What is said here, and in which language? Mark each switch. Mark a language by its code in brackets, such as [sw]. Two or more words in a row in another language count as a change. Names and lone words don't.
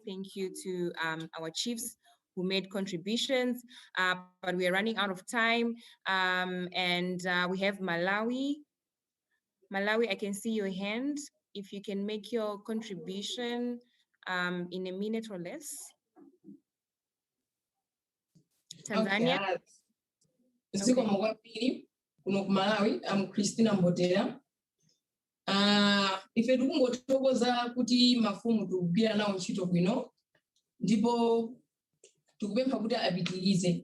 [en] Thank you to our chiefs who made contributions, but we are running out of time, and we have Malawi. Malawi, I can see your hand. If you can make your contribution in a minute or less. Tanzania. Okay. [ny] Malawi, I'm Christina Mbotera. Ife tikungotokoza kuti mafumu tukugwira nawo ntchito bwino, ndipo tikupempha kuti apitirize.